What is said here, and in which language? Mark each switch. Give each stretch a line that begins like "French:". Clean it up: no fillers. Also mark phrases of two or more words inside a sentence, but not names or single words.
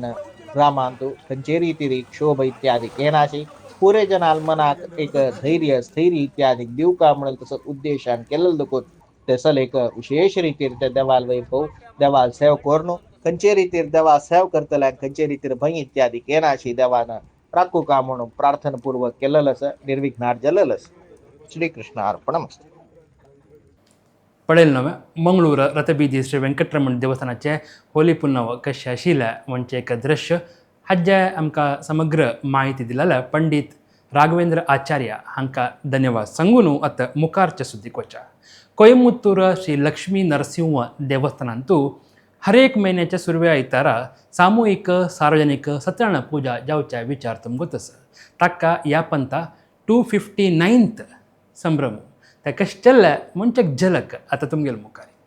Konkani: रामान तू खंयचे रिती क्षोभ इत्यादी येनाशी पुरे जनाल मनाक एक धैर्य स्थैर्य इत्यादी दिवका म्हणून तसो उद्देशान केलेलं दुखून तसल एक विशेष रितीर ते देवाल वैभव देवाल सेव करून खंयचे रितीर देवा सेव करतल्या खंयचे रितीर भंय इत्यादी येनाशी देवान राखू का म्हणून प्रार्थनापूर्वक केलेलं निर्विघ्नार जलल श्री कृष्ण अर्पणमस्तु. पळयलें न्हय मंगळूर रथबीदी श्री वेंकटरमण देवस्थानाचे होली पुनव कशें आशिल्लें म्हणजे एक दृश्य हाजे आमकां समग्र माहिती दिलेल्या पंडित राघवेंद्र आचार्य हांकां धन्यवाद सांगून आतां मुखारचे सुद्दीक वचा. कोयमुत्तूर श्री लक्ष्मी नरसिंह देवस्थानांतू हर एक म्हयन्याच्या सुरव्या आयतारा सामुहीक सार्वजनिक सत्यनारायण पुजा जावच्या विचार तुमकां आसा. ताका ह्या पंथा 259th संभ्रम ते कशें चल्ले म्हणजे एक झलक आतां तुमगेले मुखार.